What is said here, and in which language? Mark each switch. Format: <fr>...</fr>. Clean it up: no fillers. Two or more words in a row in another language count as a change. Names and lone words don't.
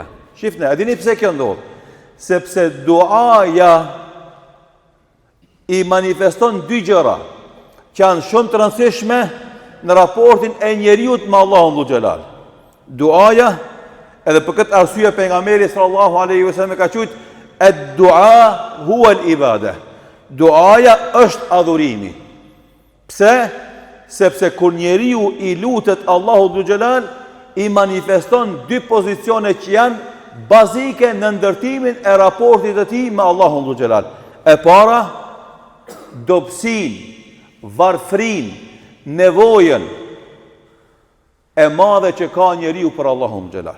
<sq>Shifne, a dini pse kjo ndodh? Sepse duaja i manifeston dy gjëra që janë shumë të rëndësishme në raportin e njeriut me Allahun Dhul Xhelal. Duaja, edhe për këtë arsye pejgamberi</sq> <ar>صلى الله عليه وسلم</ar> <sq>ka thënë</sq> <ar>الدعاء هو العبادة.</ar> <sq>Duaja është adhurimi. Pse? Sepse kur njeriu i lutet Allahu Dhul Xhelal, i manifeston dy pozicione që janë bazike në ndërtimin e raportit të tij me Allahun Dhul Xhelal. E para, dobësin, varfrin, nevojën e madhe që ka njeriu për Allahun Xhelal.</sq>